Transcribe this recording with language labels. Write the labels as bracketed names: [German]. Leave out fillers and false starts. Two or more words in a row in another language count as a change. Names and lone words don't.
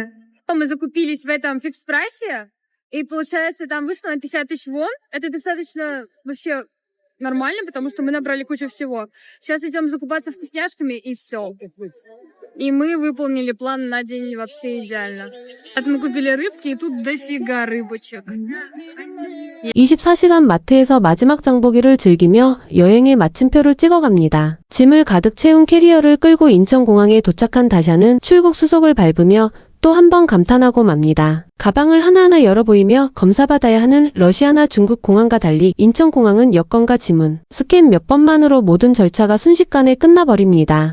[Russian] Мы закупились в этом фикс-прайсе. И получается, там вышло на 50 тысяч вон. Это достаточно вообще нормально, потому что мы набрали кучу всего. Сейчас идем закупаться вкусняшками и все. И мы выполнили план на день вообще идеально. Это мы купили рыбки, и тут дофига рыбочек. [Korean] 24시간 마트에서 마지막 장보기를 즐기며 여행의 마침표를 찍어갑니다. 짐을 가득 채운 캐리어를 끌고 인천공항에 도착한 다샤는 출국 수속을 밟으며 또 한 번 감탄하고 맙니다. 가방을 하나하나 열어보이며 검사받아야 하는 러시아나 중국 공항과 달리 인천공항은 여권과 지문, 스캔 몇 번만으로 모든 절차가 순식간에 끝나버립니다.